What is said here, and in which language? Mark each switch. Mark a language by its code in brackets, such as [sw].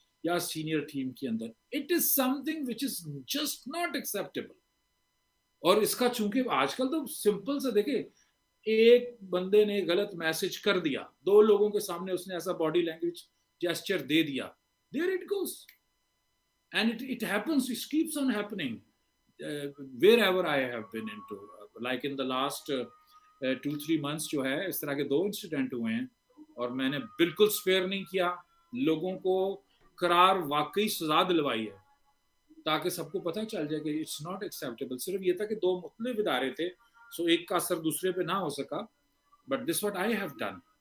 [ur] یا senior team کے اندر. [en] It is something which is just not acceptable. [ur] اور اس کا چونکہ آج کل تو سمپل سے دیکھیں, ایک بندے نے غلط میسج کر دیا, 2 لوگوں کے سامنے اس نے ایسا باڈی لینگویج جیسچر دے دیا, [en] there it goes. And it happens, it keeps on happening wherever I have been into. Like in the last 2-3 months [ur] جو ہے اس طرح کے 2 انسیڈنٹ ہوئے ہیں, اور میں نے بالکل سپیئر نہیں کیا, لوگوں کو قرار واقعی سزا دلوائی ہے تاکہ سب کو پتہ چل جائے کہ [en] It's not acceptable. [ur] صرف یہ تھا کہ 2 مختلف ادارے تھے, سو ایک کا اثر دوسرے پہ نہ ہو سکا, [en] But this what I have done.